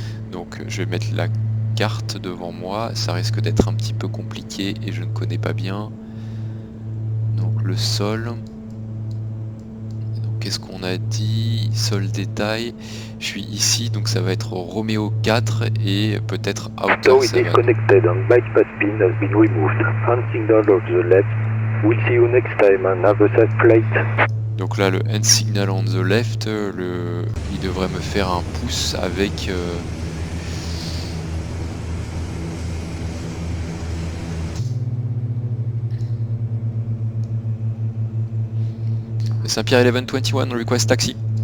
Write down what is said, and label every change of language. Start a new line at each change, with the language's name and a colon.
French: Donc je vais mettre la carte devant moi, ça risque d'être un petit peu compliqué et je ne connais pas bien. Donc le sol, qu'est-ce qu'on a dit? Sol détail, je suis ici donc ça va être Romeo 4 et peut-être
English: Tow Outer is 7. disconnected and bypass pin has been removed. Hand signal of the left. We'll see you next time and have a safe flight.
French: Donc là le hand signal
English: on the left,
French: il devrait me faire un pouce avec Saint-Pierre 1121
English: request taxi.